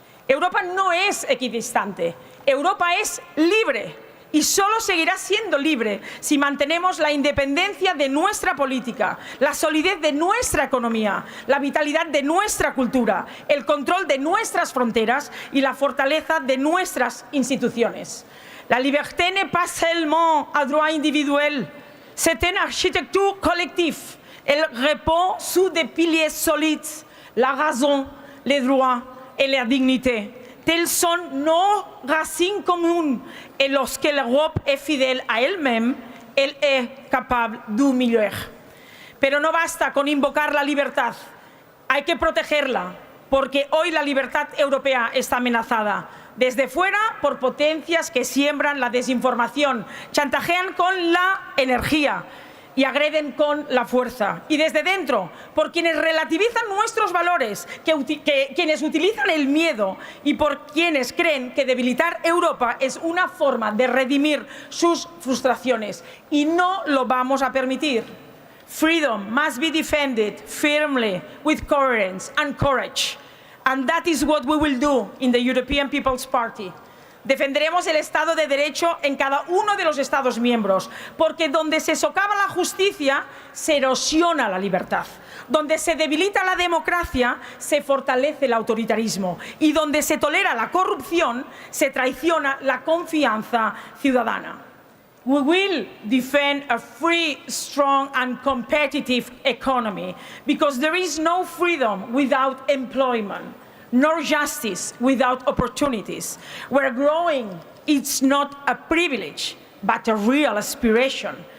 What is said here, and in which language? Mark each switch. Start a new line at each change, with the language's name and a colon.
Spanish: Europa no es equidistante, Europa es libre. Y solo seguirá siendo libre si mantenemos la independencia de nuestra política, la solidez de nuestra economía, la vitalidad de nuestra cultura, el control de nuestras fronteras y la fortaleza de nuestras instituciones.
French: La liberté n'est pas seulement un droit individuel, c'est une architecture collective. Elle repose sur des piliers solides, la raison, les droits et la dignité. Telles sont nos racines communes et lorsque l'Europe est fidèle à elle-même, elle est capable d'humilier.
Spanish: Pero no basta con invocar la libertad, hay que protegerla, porque hoy la libertad europea está amenazada. Desde fuera, por potencias que siembran la desinformación, chantajean con la energía y agreden con la fuerza. Y desde dentro, por quienes relativizan nuestros valores, quienes utilizan el miedo y por quienes creen que debilitar Europa es una forma de redimir sus frustraciones. Y no lo vamos a permitir.
English: Freedom must be defended firmly with coherence and courage. And that is what we will do in the European People's Party.
Spanish: Defenderemos el Estado de Derecho en cada uno de los Estados miembros, porque donde se socava la justicia, se erosiona la libertad. Donde se debilita la democracia, se fortalece el autoritarismo. Y donde se tolera la corrupción, se traiciona la confianza ciudadana.
English: We will defend a free, strong and competitive economy, because there is no freedom without employment, nor justice without opportunities. Where growing is not a privilege, but a real aspiration.